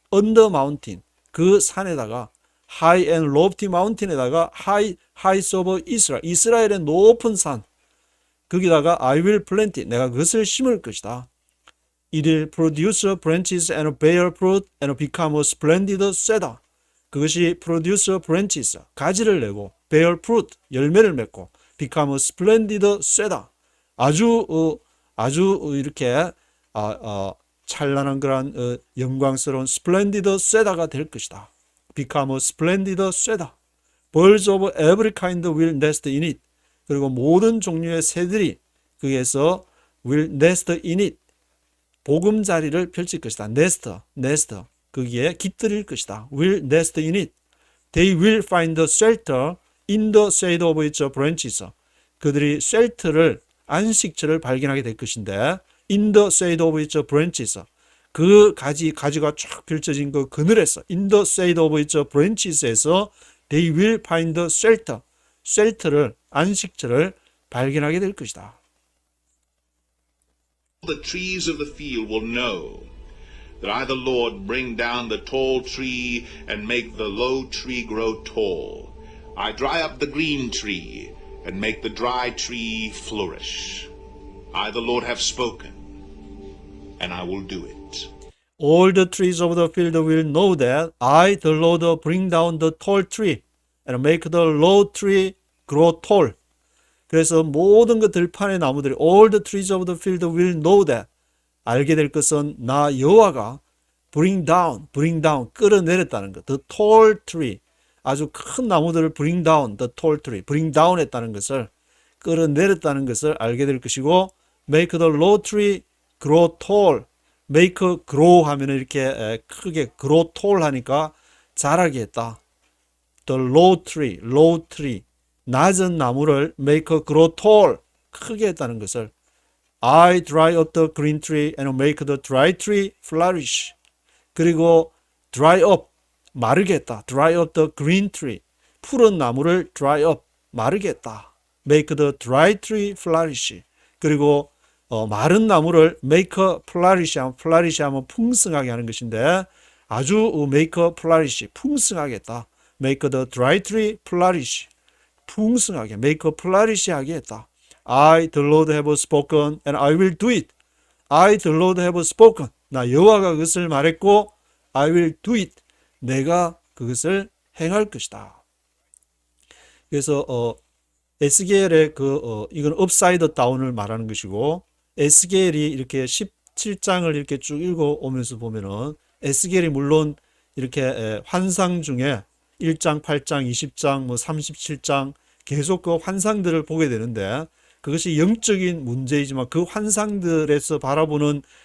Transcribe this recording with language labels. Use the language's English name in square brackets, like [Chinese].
[English] On the mountain, [Korean] 그 산에다가 [English] high and lofty mountain에다가 heights of Israel, [Korean] 이스라엘의 높은 산, 거기다가 [English] I will plant it, [Korean] 내가 그것을 심을 것이다. [English] It will produce branches and bear fruit and become a splendid cedar. 그것이 produce branches, [Korean] 가지를 내고, [English] bear fruit, [Korean] 열매를 맺고, [English] become a splendid cedar. [Korean] 아주 이렇게 찬란한 그런 영광스러운 splendid cedar가 될 것이다. [English] Become a splendid cedar. Birds of every kind will nest in it. [Korean] 그리고 모든 종류의 새들이 거기에서 [English] will nest in it. [Korean] 보금자리를 펼칠 것이다. [English] nest. [Korean] 거기에 깃들일 것이다. [English] will nest in it. They will find shelter in the shade of its branches. [Korean] 그들이 [English] shelter를, [Korean] 안식처를 발견하게 될 것인데 [English] in the shade of its branches. [Korean] 그 가지가 쫙 펼쳐진 그 그늘에서 [English] in the shade of its branches [Korean] 에서 [English] they will find shelter, [Korean] shelter를 안식처를 발견하게 될 것이다. [English] The trees of the field will know that I, the Lord, bring down the tall tree and make the low tree grow tall. I dry up the green tree and make the dry tree flourish. I, the Lord, have spoken, and I will do it. All the trees of the field will know that I, the Lord, bring down the tall tree and make the low tree grow tall. [Korean] 그래서 모든 그 들판의 나무들이 [English] all the trees of the field will know that [Korean] 알게 될 것은 나 여호와가 [English] bring down [Korean] 끌어내렸다는 것. [English] The tall tree [Korean] 아주 큰 나무들을 [English] bring down the tall tree bring down 했다는 것을 [Korean] 끌어내렸다는 것을 알게 될 것이고 [English] make the low tree grow tall make grow 하면 이렇게 크게 grow tall 하니까 자라게 했다. The low tree [Korean] 낮은 나무를 [English] make grow tall [Korean] 크게 했다는 것을 [English] I dry up the green tree and make the dry tree flourish. [Korean] 그리고 [English] dry up [Korean] 마르게 했다. [English] dry up the green tree [Korean] 푸른 나무를 [English] dry up [Korean] 마르게 했다. [English] make the dry tree flourish. [Korean] 그리고 마른 나무를 [English] make flourish [Korean] 하면 풍성하게 하는 것인데 아주 make flourish 풍성하게 했다. [English] make the dry tree flourish [Korean] 풍성하게 [English] make flourish 하게 했다. I, the Lord, have spoken and I will do it. I, the Lord, have spoken. [Korean] 나 여호와가 그것을 말했고 [English] I will do it. [Korean] 내가 그것을 행할 것이다. 그래서 에스겔의 이건 업사이드 다운을 말하는 것이고 에스겔이 이렇게 17장을 이렇게 쭉 읽어오면서 보면은 에스겔이 물론 이렇게 환상 중에 1장, 8장, 20장, 37장 계속 그 환상들을 보게 되는데 그것이 영적인 문제이지만 그 환상들에서 바라보는